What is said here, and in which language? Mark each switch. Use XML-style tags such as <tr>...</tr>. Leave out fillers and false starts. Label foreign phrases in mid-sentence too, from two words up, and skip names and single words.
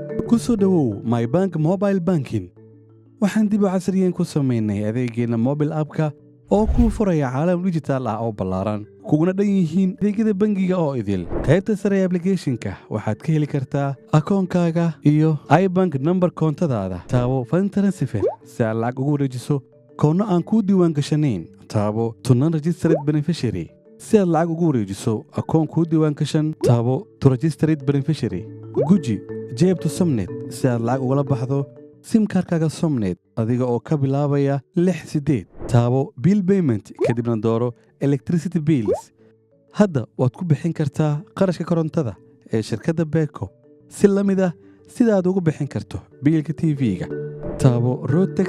<so>ku soo dhawow mybank</so> <en>mobile banking</en> <so>waxaan dib u casriyeyn ku samaynay adeegeena</so> <en>mobile app-</en> <so>ka oo kuu furaya caalam digital ah oo ballaaran kuguna dhan yihiin adeegyada bangiga oo idil qaybta sare ee application-ka waxaad ka heli kartaa akoonkaaga iyo ibank number koontadaada taabo</so> <en>fund transfer</en> <so>si aad lacag ugu wareejiso koonno aan kuu diiwaan gashanayn taabo</so> <en>to non-registered beneficiary</en> <so>si aad lacag ugu wareejiso akoon kuu diiwaan gashan taabo</so> <en>to registered beneficiary</en> <so>guji jeeb to Somnet si aad lacag ugala baxdo simkaarkaaga Somnet adiga oo ka bilaabaya 68 taabo</so> <en>bill payment</en> <so>kadibna dooro</so> <en>electricity bills</en> <so>hadda waad ku bixin kartaa qarashka korontada ee shirkadda Beko si la mid ah sida aad ugu bixin karto biilka TV-ga taabo</so> <en>road tax</en>